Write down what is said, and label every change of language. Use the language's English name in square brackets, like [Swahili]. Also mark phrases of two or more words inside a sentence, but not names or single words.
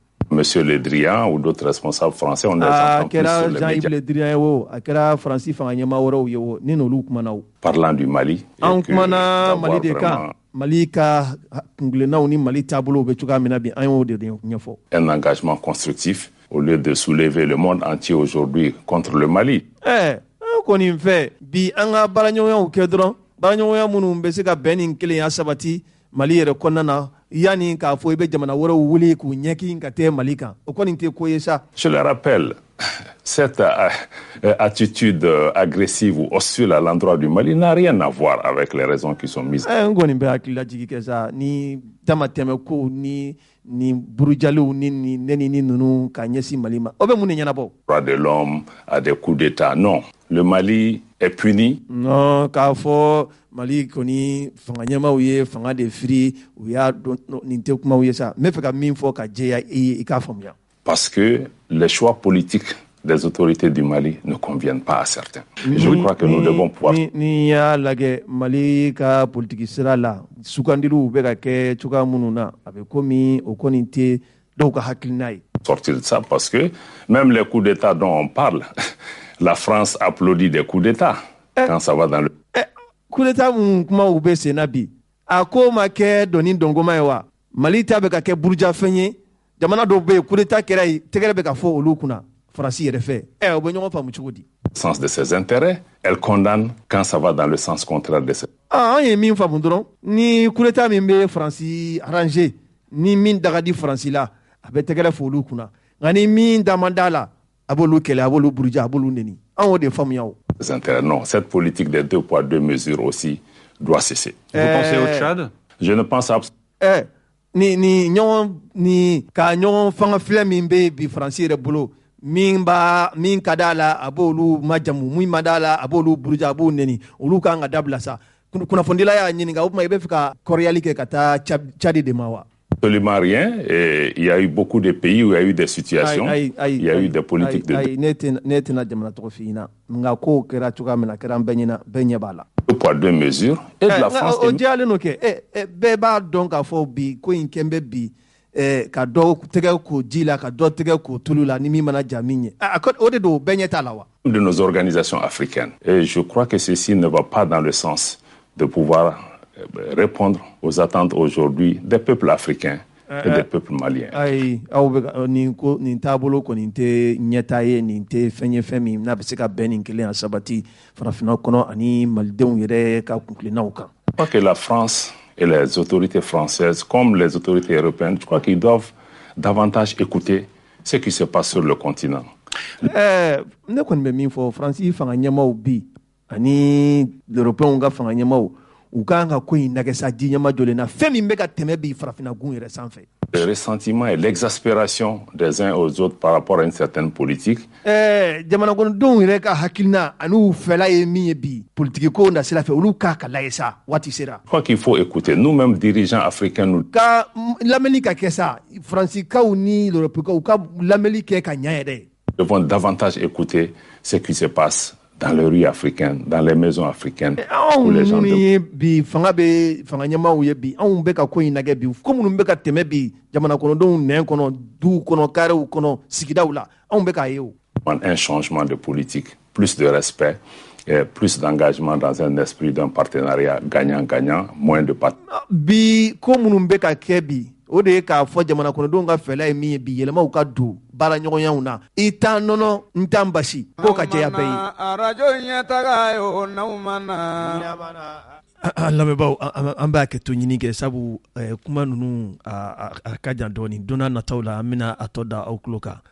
[French] Monsieur Le Drian ou d'autres responsables français, on les entend plus sur les [Bambara] Jean-Yves Le Drian ye o a kɛra Faransi fanga ɲɛmaa wɛrɛw ye o ni n'olu kumana o. [French] Parlant du Mali. [Bambara] An kumana Mali de kan Mali ka kungilennaw ni Mali taabolow bɛ cogoya min na bi an y'o de ɲɛfɔ. [French] Un engagement constructif au lieu de soulever le monde entier aujourd'hui contre le Mali. [Bambara] An kɔni fɛ bi an ka baaraɲɔgɔnyaw kɛ dɔrɔn baaraɲɔgɔnya minnu bɛ se ka bɛn ni kelenya sabati Mali yɛrɛ kɔnɔna na yani k'a fɔ i bɛ jamana wɛrɛw wuli k'u ɲɛkin ka tɛ Mali kan o kɔni tɛ ko ye sa. [French] Je le rappelle, cette attitude agressive ou hostile à l'endroit du Mali n'a rien à voir avec les raisons qui sont mises. [Bambara] N kɔni bɛ hakilila jigi kɛ sa ni damatɛmɛ kow ni burujaliw ni nenini ninnu ka ɲɛsin Mali ma o bɛ mun de ɲɛnabɔ. [French] Droit de l'homme à des coups d'État, non. Le Mali est puni. Non, [Bambara] k'a fɔ Mali kɔni fanga ɲɛmaaw ye fanga de firi u y'a dɔn nin tɛ kumaw ye sa n bɛ fɛ ka min fɔ ka jɛya i k'a faamuya. [French] Parce que les choix politiques des autorités du Mali ne conviennent pas à certains. Je crois que nous devons pouvoir... [Bambara] Ni y'a lajɛ Mali ka politiki sira la sugandiliw bɛ ka kɛ cogoya minnu na a bɛ komi o kɔni tɛ dɔw ka hakilina ye. [French] Sortir de ça parce que même les coups d'État dont on parle, la France applaudit des coups d'État quand ça va dans le... Coup d'État [Bambara] mun kumaw bɛ sen na bi a ko ma kɛ dɔnni dɔngɔma ye wa Mali ta bɛ ka kɛ burujafɛn ye jamana dɔw bɛ yen [French] coup d'État [Bambara] kɛra yen tɛgɛrɛ bɛ ka fɔ olu kunna Faransi yɛrɛ fɛ o bɛ ɲɔgɔn faamu cogo di. [French] Sens de ses intérêts, elle condamne quand ça va dans le sens contraire de ses... [Bambara] an ye min faamu dɔrɔn ni [French] coup d'État [Bambara] min bɛ Faransi arranger ni min daga di Faransi la a bɛ tɛgɛrɛ fɔ olu kunna nka ni min da man d'a la a b'olu kɛlɛ a b'olu buruja a b'olu neni an y'o de faamuya o. [French] Intérêts. Non, cette politique des 2 poids 2 mesures aussi doit cesser. Vous pensez au Tchad? Je ne pense absolument [Bambara] ni ka ɲɔgɔn fanga filɛ min bɛ bi Faransi yɛrɛ bolo min ka d'a la a b'olu majamu min ma d'a la a b'olu buruja a b'o neni olu kan ka dabila sa kunnafonidila y'a ɲininka o tuma i bɛ fɛ ka kɔrɔyali kɛ ka taa Tchad de ma wa. [French] Absolument rien. Et il y a eu beaucoup de pays où il y a eu des situations, il y a eu des politiques de... [Bambara] ne tɛna jamana tɔgɔ f'i ɲɛna nka ko kɛra cogoya min na kɛra an bɛɛ ɲɛ b'a la. [French] 2 poids 2 mesures et de la France... [Bambara] o diyalen n'o kɛ bɛɛ b'a dɔn k'a fɔ bi ko in kɛn bɛ bi ka dɔ tɛgɛ ko ji la ka dɔ tɛgɛ ko tulu la ni min mana ja min ye o de don bɛɛ ɲɛ t'a la wa. [French] De nos organisations africaines. Et je crois que ceci ne va pas dans le sens de pouvoir répondre aux attentes aujourd'hui des peuples africains et des peuples maliens. [Bambara] Ayi aw bɛ nin taabolo kɔni tɛ ɲɛta ye nin tɛ fɛn ye fɛn min n'a bɛ se ka bɛn nin kelen a sabati farafinna kɔnɔ ani malidenw yɛrɛ ka kunkilennaw kan. [French] Je crois que la France et les autorités françaises comme les autorités européennes, je crois qu'ils doivent davantage écouter ce qui se passe sur le continent. [Bambara] Ne kɔni bɛ min fɔ Faransi fanga ɲɛmaaw bi ani Européens ka fanga ɲɛmaaw u kan ka ko in nagɛsa di ɲɛma jɔlen na fɛn min bɛ ka tɛmɛ bi farafinna gun yɛrɛ sanfɛ. [French] Le ressentiment et l'exaspération des uns aux autres par rapport à une certaine politique. [Bambara] Jamana kɔnɔdenw yɛrɛ ka hakilina ani u fɛla ye min ye bi politiki ko na sira fɛ olu k'a ka lajɛ sa waati sera. [French] Je crois qu'il faut écouter. Nous-mêmes, dirigeants africains, nous... [Bambara] Ka lamɛnni ka kɛ sa Faransikaw ni Europékaw ka lamɛnni kɛ ka ɲɛ yɛrɛ. [French] Nous devons davantage écouter ce qui se passe dans les rues africaines, dans les maisons africaines. Où les gens [Bambara] bi fanga ɲɛmaaw ye bi anw bɛ ka ko in nagɛ bi ko minnu bɛ ka tɛmɛ bi jamana kɔnɔdenw nɛn kɔnɔ duw kɔnɔ karew kɔnɔ sigidaw la anw bɛ k'a ye o. [French] Un changement de politique, plus de respect, et plus d'engagement dans un esprit d'un partenariat gagnant-gagnant, moins de [Bambara] bi ko minnu bɛ ka kɛ bi o de ye k'a fɔ jamana kɔnɔdenw ka fɛla ye min ye bi yɛlɛmaw ka don baara ɲɔgɔnyaw na i t'an nɔnɔ n t'an basi k'o ka jɛya bɛɛ ye. arajo ɲɛtaga ye o n'aw ma na. lamɛnbaaw an b'a kɛ to ɲini kɛ sabu kuma ninnu a ka jan dɔɔni don n'a nataw la an bɛna a tɔ da aw tulo kan.